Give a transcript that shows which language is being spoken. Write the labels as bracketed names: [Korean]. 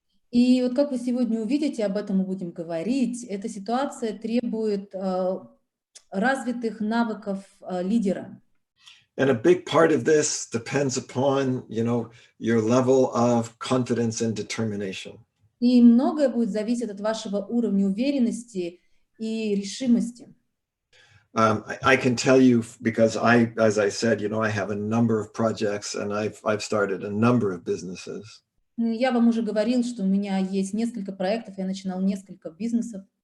[Russian] И вот как вы сегодня увидите, об этом мы будем говорить, эта ситуация требует развитых навыков лидера. [English] And a big part of this depends upon, your level of confidence and determination. [Russian] И многое будет зависеть от вашего уровня уверенности и решимости. [English] I can tell you because as I said, I have a number of projects and I've started a number of businesses. [Russian] Я вам уже говорил, что у меня есть несколько проектов, я начинал несколько бизнесов.